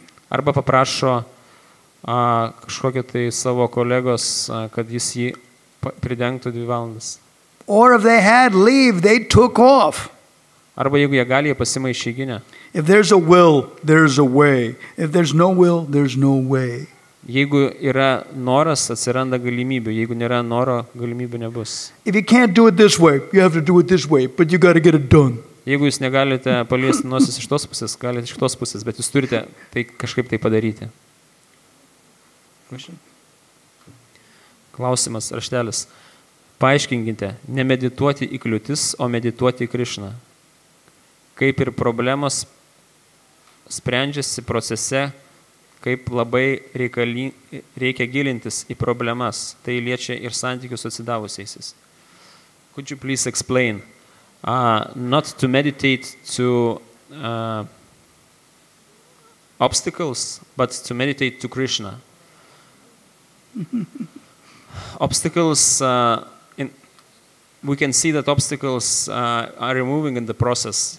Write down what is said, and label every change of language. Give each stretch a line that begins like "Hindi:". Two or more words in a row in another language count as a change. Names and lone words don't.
Lithuanian: Arba paprašo kažkokio tai savo kolegos, kad jis jį pridengtų 2 valandas.
English: Or if they had leave, they took off.
Lithuanian: Arba jeigu jie gali, jie pasima išeiginę.
English: If there's a will, there's a way. If there's no will, there's no way.
Lithuanian: Jeigu yra noras, atsiranda galimybių. Jeigu nėra noro, galimybių nebus. If you can't do it this way, you have to do it this way, but you got to get it done. Jeigu jūs negalite paliesti nosis iš tos pusės, galite iš tos pusės, bet jūs turite tai kažkaip tai padaryti. Klausimas, raštelis. Paaiškinkite, nemedituoti į kliūtis, o medituoti į Krišną. Kaip ir problemos sprendžiasi procese, kaip labai reikia gilintis į problemas. Tai liečia ir santykius su atsidavusiaisiais.
English: Could you please explain? Not to meditate to obstacles, but to meditate to Krishna. Obstacles, we can see that obstacles are removing in the process.